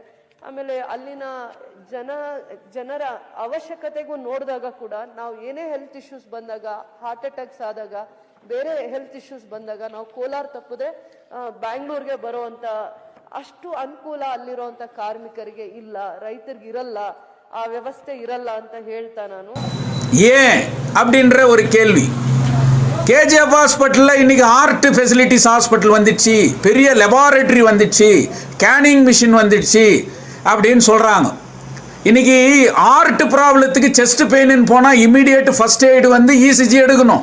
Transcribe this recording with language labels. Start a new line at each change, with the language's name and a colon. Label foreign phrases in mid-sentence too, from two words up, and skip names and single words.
Kannada: ಆಮೇಲೆ ಅಲ್ಲಿನ ಜನರ ಅವಶ್ಯಕತೆಗೂ ನೋಡಿದಾಗ ಕೂಡ ನಾವು ಏನೇ
English: health issues
Kannada: ಬಂದಾಗ,
English: heart attacks
Kannada: ಆದಾಗ, ಬೇರೆ
English: health issues
Kannada: ಬಂದಾಗ ನಾವು ಕೋಲಾರ ತಪ್ಪದೆ ಬ್ಯಾಂಗ್ಳೂರ್ಗೆ ಬರುವಂತ ಅಷ್ಟು ಅನುಕೂಲ ಅಲ್ಲಿರುವಂತ ಕಾರ್ಮಿಕರಿಗೆ ಇಲ್ಲ, ರೈತರಿಗೆ ಇರಲ್ಲ, ಆ ವ್ಯವಸ್ಥೆ ಇರಲ್ಲ ಅಂತ ಹೇಳ್ತಾ ನಾನು.
Tamil: ஏன் அப்படின்ற ஒரு கேள்வி. கேஜிஎஃப் ஹாஸ்பிட்டலில் இன்னைக்கு
English: heart facilities hospital
Tamil: வந்துடுச்சு, பெரிய லெபார்டரி வந்துடுச்சு,
English: scanning machine
Tamil: வந்துடுச்சு அப்படின்னு சொல்கிறாங்க. இன்னைக்கு ஹார்ட் ப்ராப்ளத்துக்கு செஸ்ட் பெயின்னு போனால்
English: immediate first aid ECG
Tamil: எடுக்கணும்.